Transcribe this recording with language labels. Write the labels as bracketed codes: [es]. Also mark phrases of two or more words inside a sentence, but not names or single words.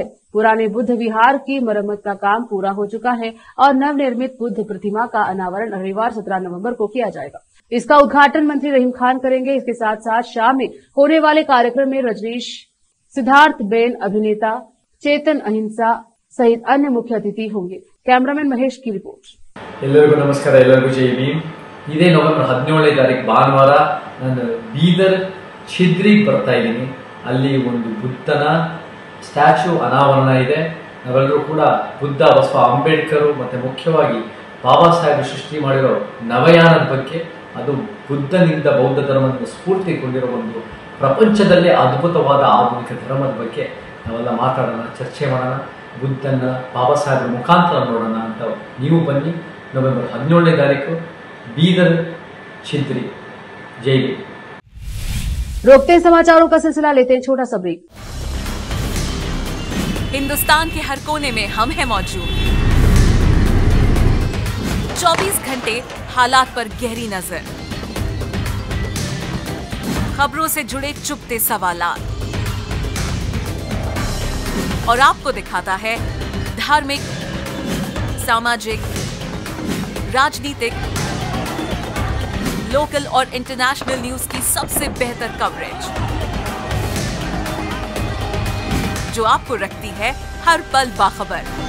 [hi] पुराने बुद्ध विहार की मरम्मत का काम पूरा हो चुका है और नवनिर्मित बुद्ध प्रतिमा का अनावरण रविवार 17 नवंबर को किया जाएगा। इसका उद्घाटन मंत्री रहीम खान करेंगे। इसके साथ साथ शाम में होने वाले कार्यक्रम में रजनीश, सिद्धार्थ बेन, अभिनेता चेतन अहिंसा सहित अन्य मुख्य अतिथि होंगे। कैमरामैन महेश की रिपोर्ट। [kn] ಎಲ್ಲರಿಗೂ ನಮಸ್ಕಾರ, ಎಲ್ಲರಿಗೂ ಜೈ ಭೀಮ್। ಇದೇ ನವೆಂಬರ್ 17ನೇ ತಾರೀಕು ಭಾನುವಾರ ನಾನು ಬೀದರ್ ಚಿದ್ರಿಗೆ ಬರ್ತಾ ಇದ್ದೀನಿ। ಅಲ್ಲಿ ಒಂದು ಬುದ್ಧನ ಸ್ಟ್ಯಾಚ್ಯೂ ಅನಾವರಣ ಇದೆ। ನಾವೆಲ್ಲರೂ ಕೂಡ ಬುದ್ಧ, ಬಸವ, ಅಂಬೇಡ್ಕರ್ ಮತ್ತೆ ಮುಖ್ಯವಾಗಿ ಬಾಬಾ ಸಾಹೇಬ್ ಸೃಷ್ಟಿ ಮಾಡಿರೋ ನವಯಾನದ ಬಗ್ಗೆ, ಅದು ಬುದ್ಧನಿಂದ ಬೌದ್ಧ ಧರ್ಮದ ಸ್ಫೂರ್ತಿಗೊಂಡಿರೋ ಒಂದು ಪ್ರಪಂಚದಲ್ಲೇ ಅದ್ಭುತವಾದ ಆಧುನಿಕ ಧರ್ಮದ ಬಗ್ಗೆ ನಾವೆಲ್ಲ ಮಾತಾಡೋಣ, ಚರ್ಚೆ ಮಾಡೋಣ, ಬುದ್ಧನ ಬಾಬಾ ಸಾಹೇಬ್ರ ಮುಖಾಂತರ ನೋಡೋಣ ಅಂತ ನೀವು ಬನ್ನಿ। ನವೆಂಬರ್ 17ನೇ ತಾರೀಕು बीदर चिद्री। [hi] जय हिंद। रोकते हैं समाचारों का सिलसिला, लेते हैं छोटा सा ब्रेक। हिंदुस्तान के हर कोने में हम हैं मौजूद। 24 घंटे हालात पर गहरी नजर, खबरों से जुड़े चुपते सवालात और आपको दिखाता है धार्मिक, सामाजिक, राजनीतिक, लोकल और [en] international news [hi] की सबसे बेहतर कवरेज जो आपको रखती है हर पल बाखबर।